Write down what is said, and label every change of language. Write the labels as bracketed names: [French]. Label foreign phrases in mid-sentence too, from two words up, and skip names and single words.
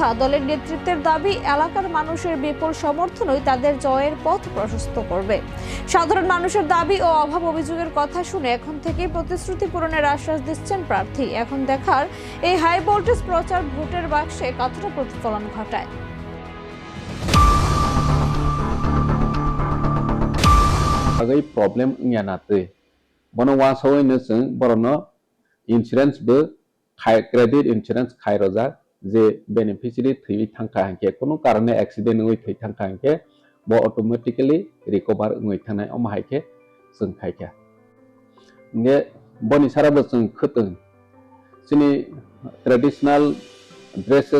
[Bangla] দলের নেতৃত্বের দাবি, এলাকার মানুষের বিপুল সমর্থনই তাদের জয়ের পথ প্রশস্ত করবে। সাধারণ মানুষের দাবি ও অভাব অভিযোগের কথা শুনে এখন থেকেই প্রতিশ্রুতি পূরণের আশ্বাস দিচ্ছেন প্রার্থী। এখন দেখার এই [English] high voltage [Bangla] প্রচার ভোটের বাক্সে কতটা প্রতিফলন ঘটায়। [Kok Borok] Agai problem nya nate bono wa sawai ne sung borono insurance be [English] credit insurance [Kok Borok] khai roja je beneficiary thui thangka hanke kono karone accident oi thui thangka hanke bo [English] automatically recover [Kok Borok] oi thanai om haike sung khaika nge boni sara bo sung khutung sini [English] traditional dresses